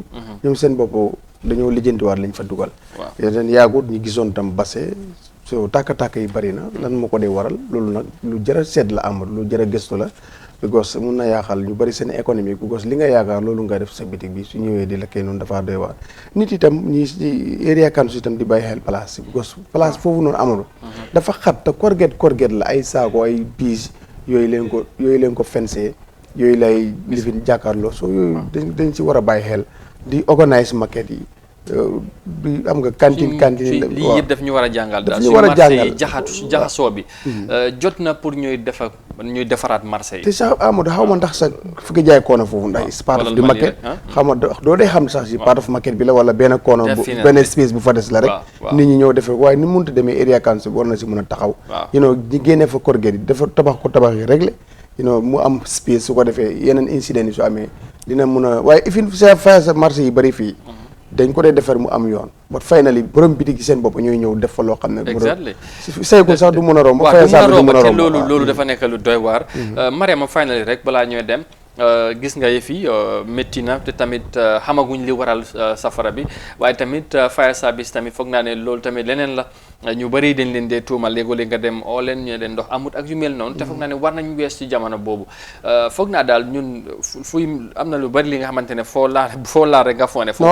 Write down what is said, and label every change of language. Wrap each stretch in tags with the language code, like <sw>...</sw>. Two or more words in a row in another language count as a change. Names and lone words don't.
<wo>ñoom seen bopp dañoo lijjantiwaat lañ fa dugal. waaw yeneen yàggut ñu gisoon tam base so tàkk-tàkk yi bari na lan moo ko dee waral loolu nag lu jar a seet la am lu jar a gëstu la. because mun na yaaxal ñu bari seen économie because li nga yaakaar loolu nga def sa bitig bi su ñëwee di la kay noonu dafa doy waar nit itam ñi ci</wo> <en>area council</en> <wo>itam di bàyyi xel place bi because place foofu noonu amul dafa xat te korget la ay saako ay piis yooyu leen ko fencé yooyu lay lifin jàkkaarloo so yooyu dañ ci war a bàyyi xel di</wo> <en>organise market</en> <wo>yi bi am nga cantine lii yëpp daf ñu war a jàngal daal ñu war a jàngal jaxasoo bi jot na pour ñuy defaraat marché yi te sax Amadou xaw ma ndax sax fi nga jaay koona foofu ndax</wo> <en>part of the market</en> <wo>xaw ma doo dee xam sax si</wo> <en>part of market</en> <wo>bi la wala benn koona benn space bu fa des la rek nit ñi ñëw defee waaye ni munta demee</wo> <en>area council</en> <wo>war na si mën a taxaw ñi génnee fa korget yi dafa tabax yi réglé mu am space su ko defee yeneen incident yi su amee dina mun a waaye ifin sa marché yi bëri fii dañ ko dee defar mu am yoon</wo> <en>but finally</en> <wo>borom bitig gi seen bopp ñooy ñëw def fa loo xam ne sayko sax du mën a romb te loolu dafa nekk lu doy waar Mariama finally rek balaa ñooy dem gis nga yëf yi métti na te tamit xamaguñ li waral safara bi waaye tamit</wo> <en>fire service</en> <wo>tamit foog naa ne loolu tamit leneen la ñu bëri dañ leen dee tuumal léegoo-léeg nga dem oo leen ñu leen ndox amut ak yu mel noonu te foog naa ne war nañ wees ci jamono boobu foog naa daal ñun fuy am na lu bëri li nga xamante ne foo laal rek nga foone foofu</wo>